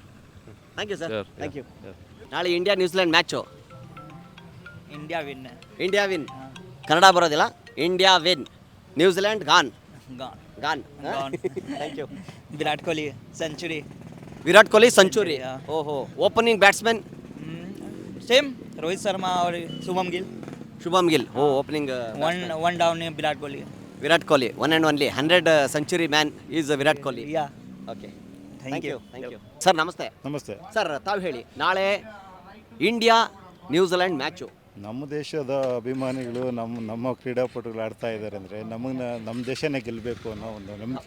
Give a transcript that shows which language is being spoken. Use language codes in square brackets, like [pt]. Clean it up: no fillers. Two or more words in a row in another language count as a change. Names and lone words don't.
[en] Thank you sir. Thank you. [kn] ನಾಳೆ ಇಂಡಿಯಾ ನ್ಯೂಜಿಲೆಂಡ್ ಮ್ಯಾಚು. [en] India win. [kn] ಕನ್ನಡ ಬರೋದಿಲ್ಲ. [en] India win, New Zealand gone. Thank you. ವಿರಾಟ್ Kohli century. Oho. Opening batsman [hi] सेम रोहित शर्मा और शुभम गिल. [en] Oh, opening one down ವಿರಾಟ್ ಕೊಹ್ಲಿ. One and only 100 century man is Virat Kohli. OK, thank you. Sir ನಮಸ್ತೆ. [kn] ಸರ್ ತಾವು ಹೇಳಿ, ನಾಳೆ ಇಂಡಿಯಾ ನ್ಯೂಜಿಲೆಂಡ್ ಮ್ಯಾಚು. ನಮ್ಮ ದೇಶದ ಅಭಿಮಾನಿಗಳು ನಮ್ಮ ಕ್ರೀಡಾಪಟುಗಳು ಆಡ್ತಾ ಇದ್ದಾರೆ ಅಂದರೆ ನಮ್ಮ ದೇಶನೇ ಗೆಲ್ಲಬೇಕು ಅನ್ನೋ ಒಂದು ನಂಬಿಕೆ.